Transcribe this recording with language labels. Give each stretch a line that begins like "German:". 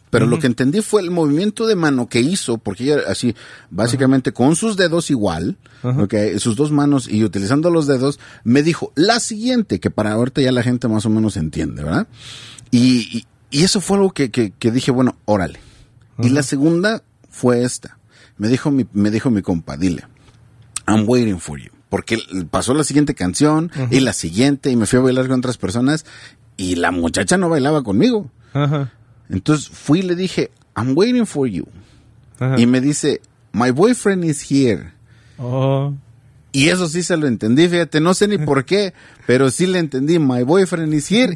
Spanish: Pero lo que entendí fue el movimiento de mano que hizo, porque ella así, básicamente con sus dedos igual, okay, sus dos manos y utilizando los dedos, me dijo, la siguiente, que para ahorita ya la gente más o menos entiende, ¿verdad? Y eso fue algo que dije, bueno, órale. Ajá. Y la segunda fue esta. Me dijo mi compa, dile,
English: I'm waiting for you.
Spanish: Porque pasó la siguiente canción y la siguiente y me fui a bailar con otras personas y la muchacha no bailaba conmigo. Ajá. Entonces fui y le dije,
English: I'm waiting for you.
Spanish: Ajá. Y me dice,
English: my boyfriend is here. Oh.
Spanish: Y eso sí se lo entendí, fíjate, no sé ni por qué, pero sí le entendí,
English: my boyfriend is here.